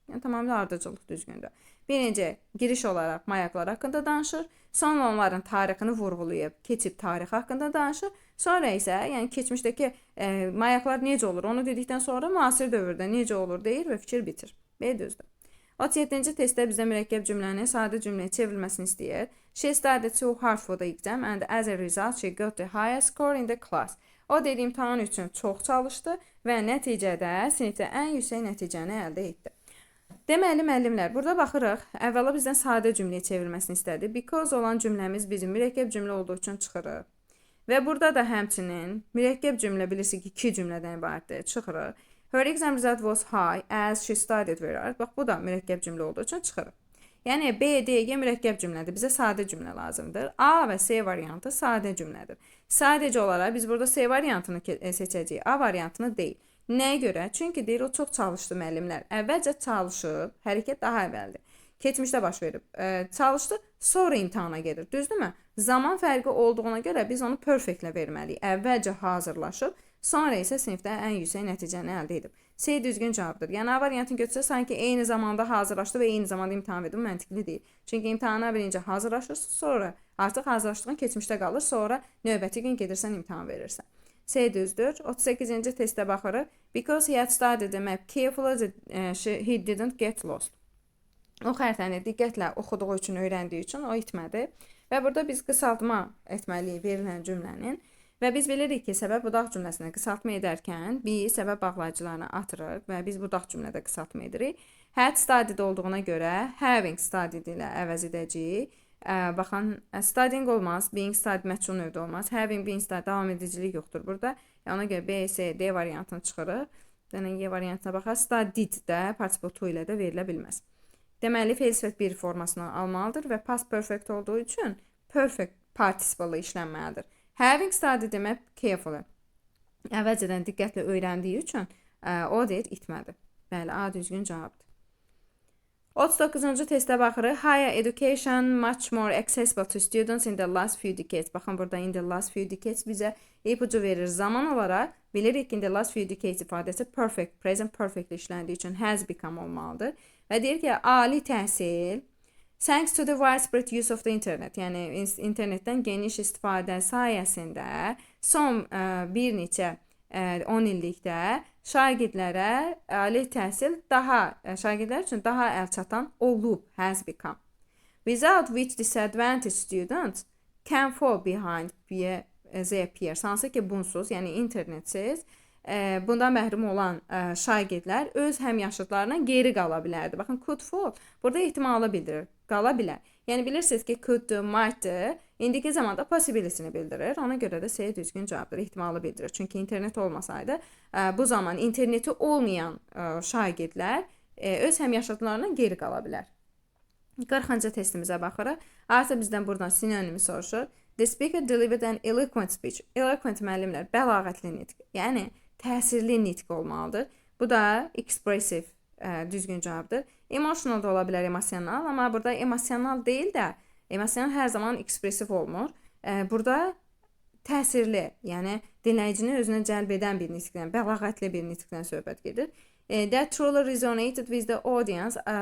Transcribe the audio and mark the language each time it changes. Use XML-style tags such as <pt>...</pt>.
<az>Yəni tamamilə ardıcıllıq düzgündür. Birinci, giriş olaraq mayaklar haqqında danışır, sonra onların tarixini vurğulayıb, keçib tarix haqqında danışır, sonra isə yəni keçmişdəki mayaklar necə olur, onu dedikdən sonra müasir dövrdə necə olur deyir və fikir bitir. B düzdür. 37-ci testdə bizdə mürəkkəb cümlənin sadə cümləyə çevrilməsini istəyir.</az> <en>She studied so hard for the exam and as a result she got the highest score in the class.</en> <az>O dedi imtahan üçün çox çalışdı və nəticədə sinifdə ən yüksək nəticəni əldə etdi. Deməli, müəllimlər, burada baxırıq. Əvvəla bizdən sadə cümləyə çevrilməsini istədi. Because olan cümləmiz bizim mürəkkəb cümlə olduğu üçün çıxırıq. Və burada da həmçinin mürəkkəb cümlə bilirsiniz ki, 2 cümlədən ibarətdir, çıxırıq.</az> <en>Her exam result was high as she studied very hard.</en> <az>Bax, bu da mürəkkəb cümlə olduğu üçün çıxırıq. Yəni, B, D, G mürəkkəb cümlədir. Bizə sadə cümlə lazımdır. A və C variantı sadə cümlədir. Sadəcə olaraq biz burada C variantını seçəcəyik, A variantını deyil. Nəyə görə? Çünki deyir, o çox çalışdı müəllimlər. Əvvəlcə çalışıb, hərəkət daha əvvəldir. Keçmişdə baş verib. Çalışdı, sonra imtahana gedir. Düzdürmü? Zaman fərqi olduğuna görə biz onu perfectlə verməliyik. Əvvəlcə hazırlaşıb, sonra isə sinifdə ən yüksək nəticəni əldə edib. C düzgün cavabdır. Yəni A variantını götürsə, sanki eyni zamanda hazırlaşdı və eyni zamanda imtahan verdi. Bu məntiqli deyil. Çünki imtahana birinci hazırlaşırsın, sonra artıq hazırlaşdığın keçmişdə qalır, sonra növbəti gün gedirsən imtahan verirsən. C düzdür. 38-ci testə baxırıq.</az> <en>Because he had studied the map carefully, he didn't get lost.</en> <az>O xəritəni diqqətlə oxuduğu üçün, öyrəndiyi üçün o itmədi. Və burada biz qısaltma etməliyik verilən cümlənin. Və biz bilirik ki, səbəb budaq cümləsində qısaltma edərkən biz səbəb bağlayıcılarını atırıq və biz budaq cümlədə qısaltma edirik. Had studied olduğuna görə having studied ilə əvəz edəcəyik. Baxın, studying olmaz, being studied məchul növdə olmaz. Having, being studied davam edicilik yoxdur burada. Ona görə B, C, D variantını çıxırıq. Y variantına baxaq. Studied də participle to ilə də verilə bilməz. Deməli, fe'l sifət 1 formasını almalıdır və past perfect olduğu üçün perfect participle işlənməlidir.</az> <en>Having studied demək carefully.</en> <az>Əvvəlcədən diqqətlə öyrəndiyi üçün o deyir itmədi. Bəli, A düzgün cavabdır. 39-cu testə baxırıq.</az> <en>Higher education much more accessible to students in the last few decades.</en> <az>Baxın, burada</az> <en>in the last few decades</en> <az>bizə ipucu verir. Zaman olaraq bilirik ki, in the last few decades ifadəsi perfect, present perfect işləndiyi üçün has become olmalıdır. Və deyir ki, ali təhsil</az> <en>thanks to the widespread use of the internet,</en> <az>yəni internetdən geniş istifadə sayəsində son bir neçə 10 illikdə şagirdlərə ali təhsil şagirdlər üçün daha əlçatan olub, has become.</az> <en>Without which disadvantaged students can fall behind their peers.</en> <az>Hansı ki, bunsuz, yəni internetsiz bundan məhrum olan şagirdlər öz həmyaşıdlarına geri qala bilərdi. Baxın, could fall burada ehtimalı bildirir, qala bilər. Yəni bilirsiniz ki, could, might indiki zamanda possibility'ni bildirir. Ona görə də C düzgün cavabdır, ehtimalı bildirir. Çünki internet olmasaydı, bu zaman interneti olmayan şagirdlər öz həmyaşıdlarına geri qala bilər. 40-cı testimizə baxırıq. Artıq bizdən buradan sinonimi soruşur.</az> <en>The speaker delivered an eloquent speech.</en> <az>Eloquent müəllimlər, bəlağətli nitq. Yəni təsirli nitq olmalıdır. Bu da expressive düzgün cavabdır. Emotional da ola bilər, emosional, amma burada emosional deyil də, emosional hər zaman expressive olmur. Burada təsirli, yəni dinləyicini özünə cəlb edən bir nitqdən, bəlağətli bir nitqdən söhbət gedir.</az> <en>That truly resonated with the audience.</en>